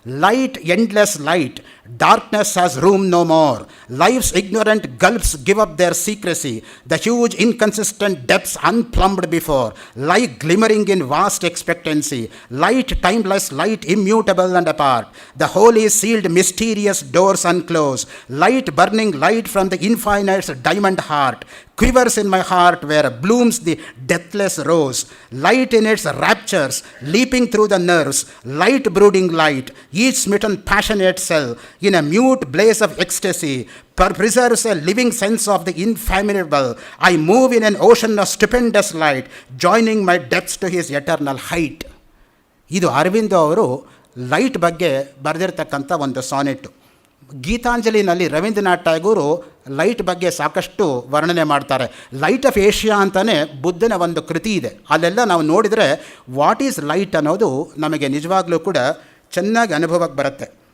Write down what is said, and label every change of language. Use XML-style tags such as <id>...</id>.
<en>Light endless light, darkness has room no more, life's ignorant gulfs give up their secrecy, the huge inconsistent depths unplumbed before, light glimmering in vast expectancy, light timeless, light immutable and apart, the whole is sealed mysterious doors unclose, light burning light from the infinite's diamond heart, quivers in my heart where blooms the deathless rose, light in its raptures leaping through the nerves, light brooding light, each smitten passionate cell in a mute blaze of ecstasy preserves a living sense of the infathomable. I move in an ocean of stupendous light, joining my depths to his eternal height.</en> <kn>ಇದು ಅರವಿಂದೋ ಅವರು light ಬಗ್ಗೆ ಬರೆದಿರ್ತಕ್ಕಂಥ ಒಂದು ಸಾನೆಟ್ಟು. ಗೀತಾಂಜಲಿನಲ್ಲಿ Ravindranath ಟ್ಯಾಗೂರು light ಬಗ್ಗೆ ಸಾಕಷ್ಟು ವರ್ಣನೆ ಮಾಡ್ತಾರೆ. Light off Asia ಅಂತಲೇ ಬುದ್ಧನ ಒಂದು ಕೃತಿ ಇದೆ. ಅಲ್ಲೆಲ್ಲ ನಾವು ನೋಡಿದರೆ</kn> <en>what is light</en> <kn>ಅನ್ನೋದು ನಮಗೆ ನಿಜವಾಗ್ಲೂ ಕೂಡ ಚೆನ್ನಾಗಿ ಅನುಭವಕ್ಕೆ ಬರುತ್ತೆ.</kn>